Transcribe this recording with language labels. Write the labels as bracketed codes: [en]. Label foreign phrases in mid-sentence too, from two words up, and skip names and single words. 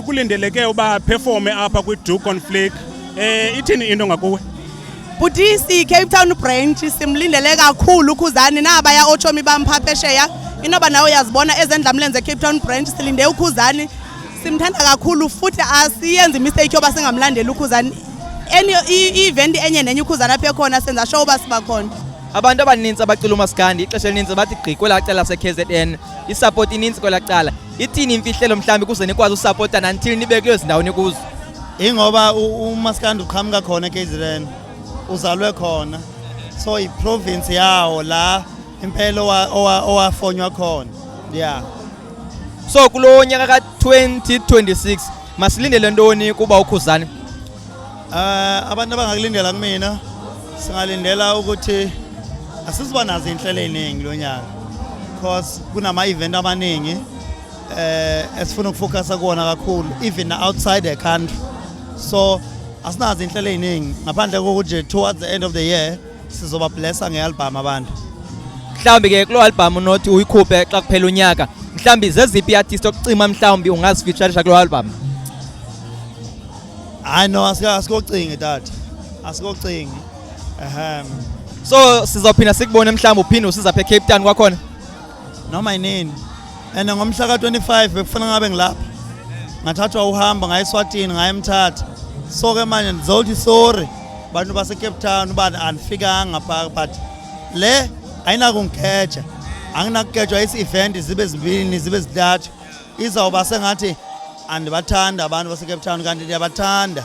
[xh] kulindeleke uba performe apha kwiDukonflict ithini into ngakuwe? Butisi Cape Town branch simlindele kakhulu uKhuzani naba ya ochomi bamphaphesheya inoba nawe uyazibona ezendlamlenze Cape Town branch silinde uKhuzani simthanda kakhulu futhi asiyenzi mistake yoba singamlandeli uKhuzani [en] any event [xh] enye nenye uKhuzani apha khona senza show basiba khona. Abantu abaninzi abacula uMaskandi ixesha elininzi bathi gqi kwela cala laseKZN isupport ininzi kwela cala ithini imfihlelo mhlambi kuze nikwazi usupporta until nibe kulezo ndawo nikuzo? [zu] Ingoba uMaskandi uqhamuka khona eKZN uzalwe khona so iprovince yawo la impela owafonywa khona yeah. [xh] So kulo nyaka ka2026 masilindele ntoni kuba uKhuzani? [zu] Abantu abangakulindela kumina singalindela ukuthi asiziba nazo inhlelo eziningi lo nyaka because kunama event amaningi esifuna ukufocus kuona kakhulu [en] even outside the country [zu] so asinazo inhlelo eziningi ngaphandle kokuthi [en] towards the end of the year [zu] sizoba blessa ngealbum abantu. [xh] Mhlambi ke kulo album unothi uyikhuphe xa kuphela unyaka mhlambi zeziphi artist okucima mhlambi ungazifeatureisha kulo album? [en] I know [xh] asikocinge tata asikocinge so sizophinda sikubone mhlawumbe uphinde usiza phe Cape Town kwakhona [zu] noma inini and ngomhla ka25 bekufuna ngabe ngilapha ngathathwa uhamba ngaye eSwatini ngaye eMthatha so ke manje ndizothi sorry bantu base Cape Town ubani anifikanga ngapha but le ayina kungeja anginakugejwa isi event zibe zibini zibe zithathu izawuba sengathi andibathanda abantu base Cape Town kanti ndiyabathanda.